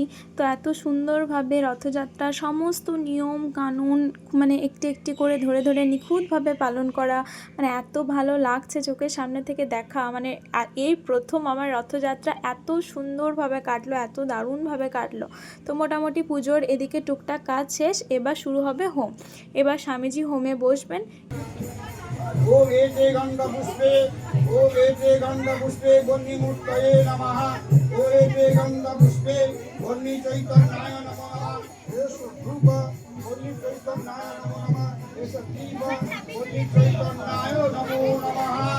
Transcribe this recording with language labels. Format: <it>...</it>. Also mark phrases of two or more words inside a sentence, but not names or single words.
<bn>তো এত সুন্দরভাবে রথযাত্রার সমস্ত নিয়ম কানুন মানে একটি একটি করে ধরে ধরে নিখুঁতভাবে পালন করা, মানে এত ভালো লাগছে চোখের সামনে থেকে দেখা। মানে এই প্রথম আমার রথযাত্রা এত সুন্দরভাবে কাটলো, এত দারুণভাবে কাটলো। তো মোটামুটি পুজোর এদিকে টুকটাক কাজ শেষ, এবার শুরু হবে হোম। এবার স্বামীজি হোমে বসবেন।</bn> <sa>ओम एते गंधपुष्पे गन्निमूर्तये नमः। ओम एते गंधपुष्पे गन्नि चैतन्याय नमः। एष धूप गन्नि चैतन्याय नमो नमः। एष दीप गन्नि चैतन्याय नमो नमः।</sa>